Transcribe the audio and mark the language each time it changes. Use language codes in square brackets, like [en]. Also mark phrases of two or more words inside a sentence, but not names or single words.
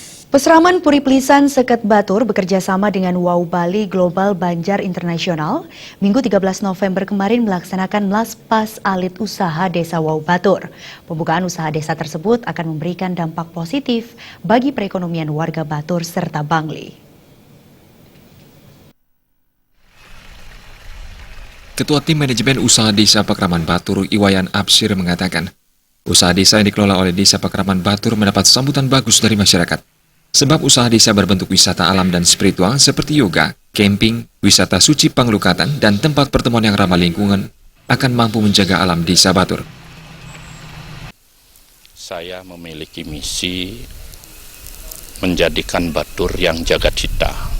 [id] Peseraman Puri Plisan Seket Batur bekerja sama dengan Wow Bali Global Banjar Internasional Minggu 13 November kemarin melaksanakan Melaspas Alit Usaha Desa Wow Batur. Pembukaan usaha desa tersebut akan memberikan dampak positif bagi perekonomian warga Batur serta Bangli. Ketua Tim Manajemen Usaha Desa Pakraman Batur, Iwayan Absir mengatakan, usaha desa yang dikelola oleh Desa Pakraman Batur mendapat sambutan bagus dari masyarakat. Sebab usaha desa berbentuk wisata alam dan spiritual seperti yoga, camping, wisata suci Panglukatan, dan tempat pertemuan yang ramah lingkungan akan mampu menjaga alam desa Batur. Saya memiliki misi menjadikan Batur yang jagat cita.